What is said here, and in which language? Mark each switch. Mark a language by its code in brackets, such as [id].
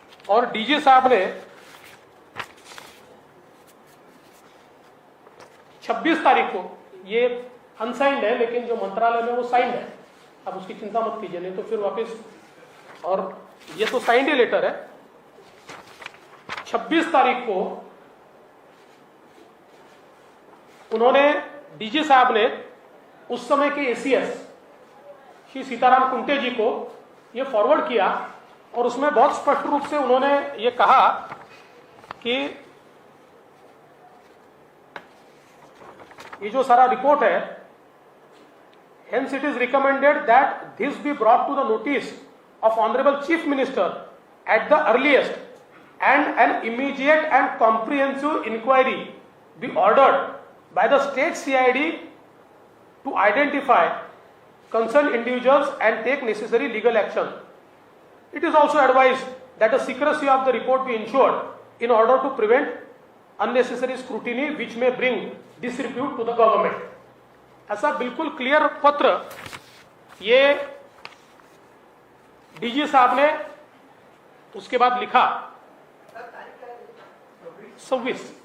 [hi] और डीजी साहब ने 26 तारीख को, ये अनसाइंड है लेकिन जो मंत्रालय में वो साइंड है, अब उसकी चिंता मत कीजिए, नहीं तो फिर वापस, और ये तो साइंड ही लेटर है। 26 तारीख को उन्होंने, डीजी साहब ने उस समय के एसीएस श्री सीताराम कुंटे जी को ये फॉरवर्ड किया और उसमें बहुत स्पष्ट रूप से उन्होंने ये कहा कि ये जो सारा रिपोर्ट है, [en] hence it is recommended that this be brought to the notice of Honorable Chief Minister at the earliest, and an immediate and comprehensive inquiry be ordered by the state CID to identify concerned individuals and take necessary legal action. It is also advised that the secrecy of the report be ensured in order to prevent unnecessary scrutiny which may bring disrepute to the government. [hi] ऐसा बिल्कुल clear पत्र ये DG साहब ने उसके बाद लिखा 26/8।